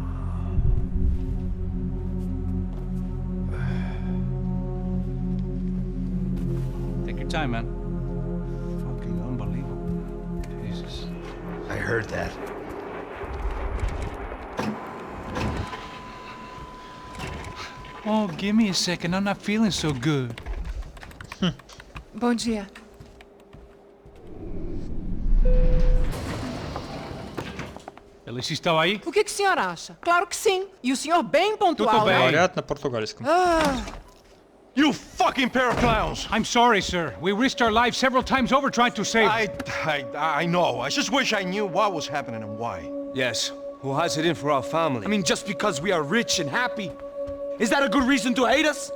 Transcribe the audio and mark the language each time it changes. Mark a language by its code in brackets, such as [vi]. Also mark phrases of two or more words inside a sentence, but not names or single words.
[en] Take your time, man. Fucking unbelievable. Jesus. I heard that. Oh, give me a second, I'm not feeling so good. [pt] Bom dia. Alice estava aí? O que o senhor acha? Claro que sim. E o senhor bem pontual, Tudo bem. né? [ru] Говорят на португальском. [en] You fucking pair of clowns! I'm sorry, sir. We risked our lives several times over trying to save... I know. I just wish I knew what was happening and why. Yes, who has it in for our family? I mean, just because we are rich and happy, is that a good reason to hate us?